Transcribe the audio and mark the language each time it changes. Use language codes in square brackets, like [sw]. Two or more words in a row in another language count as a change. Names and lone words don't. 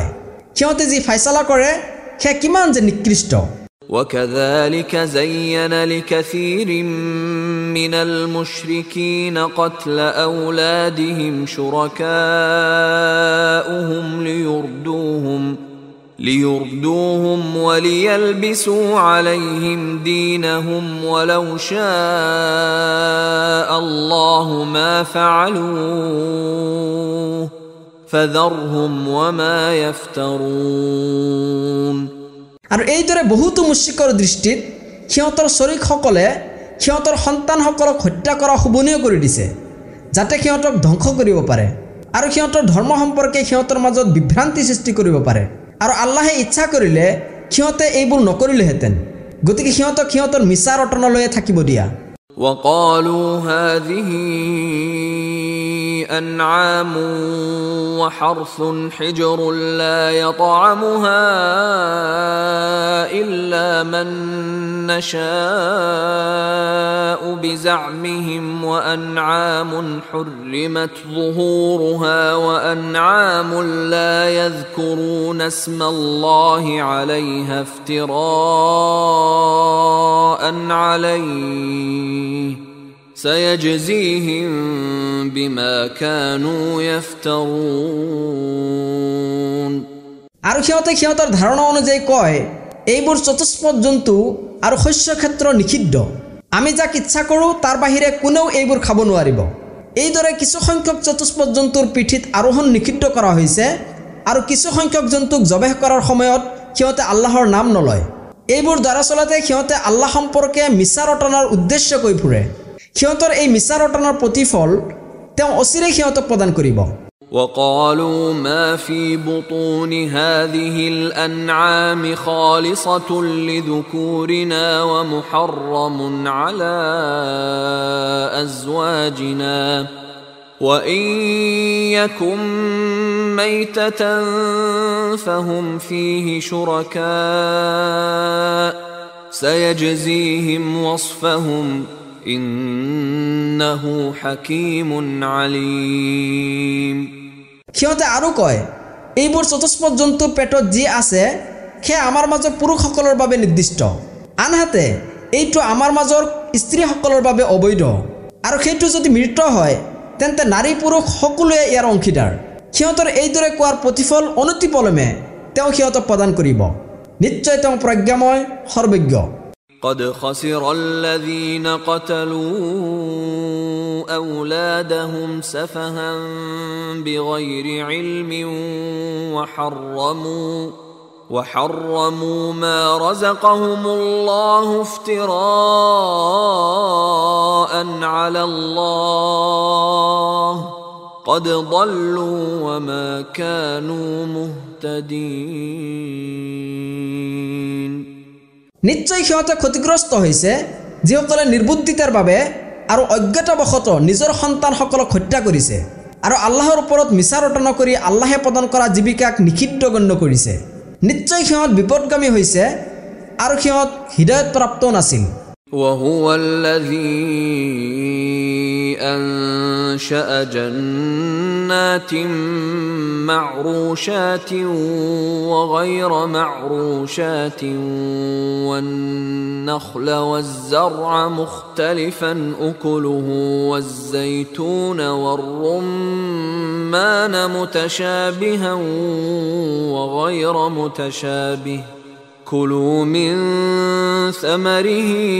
[as] সিহঁতে যি ফাইছলা কৰে সেয়া কিমান যে নিকৃষ্ট। [ar] وكذلك زين لكثير من المشركين قتل أولادهم شركاؤهم ليردوهم وليلبسوا عليهم دينهم ولو شاء الله ما فعلوه فذرهم وما يفترون। [as] আৰু এইদৰে বহুতো মুশ্ৰিকৰ দৃষ্টিত সিহঁতৰ শৰীকসকলে সিহঁতৰ সন্তানসকলক হত্যা কৰা শুবনীয় কৰি দিছে যাতে সিহঁতক ধ্বংস কৰিব পাৰে আৰু সিহঁতৰ ধৰ্ম সম্পৰ্কে সিহঁতৰ মাজত বিভ্ৰান্তি সৃষ্টি কৰিব পাৰে। আৰু আল্লাহে ইচ্ছা কৰিলে সিহঁতে এইবোৰ নকৰিলেহেঁতেন, গতিকে সিহঁতক সিহঁতৰ মিছা ৰটনালৈয়ে থাকিব দিয়া। [ar] وقالوا هذه أنعام وحرث حجر لا يطعمها إلا من نشاء بزعمهم وأنعام حرمت ظهورها وأنعام لا يذكرون اسم الله عليها افتراء عليه سيجزيهم بما كانوا يفترون। [as] আৰু সিহঁতে সিহঁতৰ ধাৰণা অনুযায়ী কয় এইবোৰ চতুষ্পদ জন্তু আৰু শস্য ক্ষেত্ৰ নিষিদ্ধ, আমি যাক ইচ্ছা কৰোঁ তাৰ বাহিৰে কোনেও এইবোৰ খাব নোৱাৰিব। এইদৰে কিছু সংখ্যক চতুষ্পদ জন্তুৰ পিঠিত আৰোহণ নিষিদ্ধ কৰা হৈছে আৰু কিছু সংখ্যক জন্তুক জবেহ কৰাৰ সময়ত সিহঁতে আল্লাহৰ নাম নলয়। এইবোৰ দৰাচলতে সিহঁতে আল্লাহ সম্পৰ্কে মিছা ৰটনাৰ উদ্দেশ্য কৈ ফুৰে। সিহঁতৰ এই মিছা ৰটনাৰ প্ৰতিফল তেওঁ অচিৰেই সিহঁতক প্ৰদান কৰিব। [ar] وقالوا ما في بطون هذه الأنعام خالصة لذكورنا ومحرم على أزواجنا وإن يكن ميتة فهم فيه شركاء سيجزيهم وصفهم إنه حكيم عليم। [as] সিহঁতে আৰু কয় এইবোৰ চতুষ্পদ জন্তুৰ পেটত যি আছে সেয়া আমাৰ মাজৰ পুৰুষসকলৰ বাবে নিৰ্দিষ্ট, আনহাতে এইটো আমাৰ মাজৰ স্ত্ৰীসকলৰ বাবে অবৈধ, আৰু সেইটো যদি মৃত হয় তেন্তে নাৰী পুৰুষ সকলোৱে ইয়াৰ অংশীদাৰ। সিহঁতৰ এইদৰে কোৱাৰ প্ৰতিফল অনতিপলমে তেওঁ সিহঁতক প্ৰদান কৰিব। নিশ্চয় তেওঁ প্ৰজ্ঞাময় সৰ্বজ্ঞ। [ar] قد خسر الذين قتلوا أولادهم سفها بغير علم وحرموا ما رزقهم الله افتراء على الله قد ضلوا وما كانوا مهتدين। [as] নিশ্চয় সিহঁতে ক্ষতিগ্ৰস্ত হৈছে যিসকলে নিৰ্বুদ্ধিতাৰ বাবে আৰু অজ্ঞতাবশতঃ নিজৰ সন্তানসকলক হত্যা কৰিছে আৰু আল্লাহৰ ওপৰত মিছা ৰটনা কৰি আল্লাহে প্ৰদান কৰা জীৱিকাক নিষিদ্ধ গণ্য কৰিছে। নিশ্চয় সিহঁত বিপদগামী হৈছে আৰু সিহঁত হৃদয়ত প্ৰাপ্ত নাছিল। [ar] وهو الذي أنشأ جنات معروشات وغير معروشات والنخل والزرع مختلفا أكله والزيتون والرمان متشابها وغير متشابه كلوا من ثمره